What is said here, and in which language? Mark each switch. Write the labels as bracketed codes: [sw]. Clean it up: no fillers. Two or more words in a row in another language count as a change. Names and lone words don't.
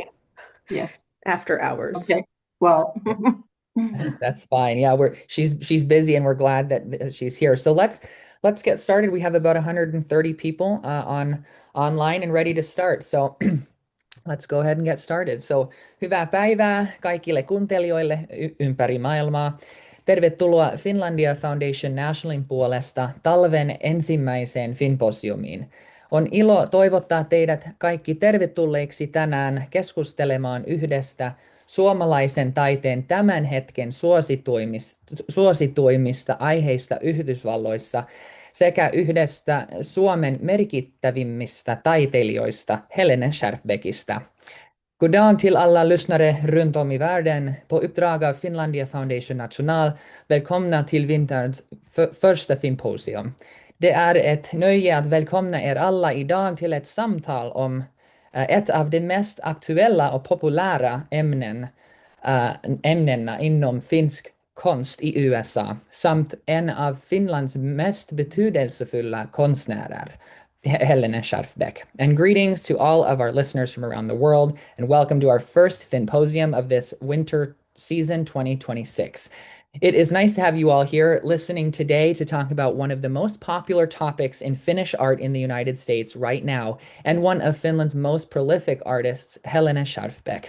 [en] yes. after hours. Okay. Well, That's fine. Yeah, she's busy and we're glad that she's here. So let's get started. We have about 130 people on online and ready to start. So let's go ahead and get started. [fi] So hyvää päivää kaikille kuuntelijoille ympäri maailmaa. Tervetuloa Finlandia Foundation Nationalin puolesta talven ensimmäiseen Finnposiumiin. On ilo toivottaa teidät kaikki tervetulleiksi tänään keskustelemaan yhdestä suomalaisen taiteen tämän hetken suosituimmista aiheista Yhdysvalloissa sekä yhdestä Suomen merkittävimmistä taiteilijoista Helene Schjerfbeckistä. [sv] God dag till alla lyssnare runt om i världen. På uppdrag av Finlandia Foundation National, välkomna till vinterns första Finnposium. Det är ett nöje att välkomna er alla idag till ett samtal om ett av de mest aktuella och populära ämnena inom finsk konst i USA samt en av Finlands mest betydelsefulla konstnärer, Helene Schjerfbeck. [en] And greetings to all of our listeners from around the world, and welcome to our first Finnposium of this winter season 2026. It is nice to have you all here listening today to talk about one of the most popular topics in Finnish art in the United States right now, and one of Finland's most prolific artists, Helene Schjerfbeck.